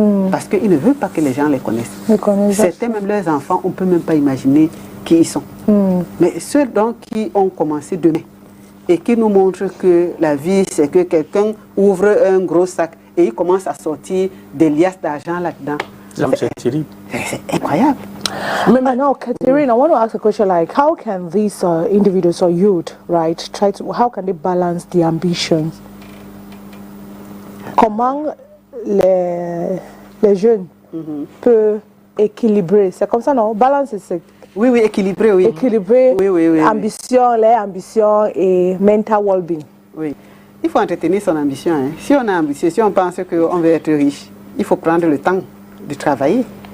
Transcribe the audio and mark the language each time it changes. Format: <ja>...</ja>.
<fr>Parce qu'ils ne veulent pas que les gens les connaissent. Certains, même leurs enfants, on ne peut même pas imaginer qui ils sont. Mais ceux donc qui ont commencé demain et qui nous montrent que la vie, c'est que quelqu'un ouvre un gros sac et il commence à sortir des liasses d'argent là-dedans. C'est terrible. C'est incroyable.</fr> <en>Now, Catherine, I want to ask a question like, how can these individuals or youth, right, how can they balance the ambitions?</en> <fr>Comment les jeunes peuvent équilibrer? C'est comme ça, non? Balance, c'est... Oui, équilibrer, oui. Équilibrer les ambitions et</fr> <en>mental well-being.</en> <fr>Oui. Il faut entretenir son ambition. Hein. Si on est ambitieux, si on pense qu'on veut être riche, il faut prendre le temps de travailler.</fr>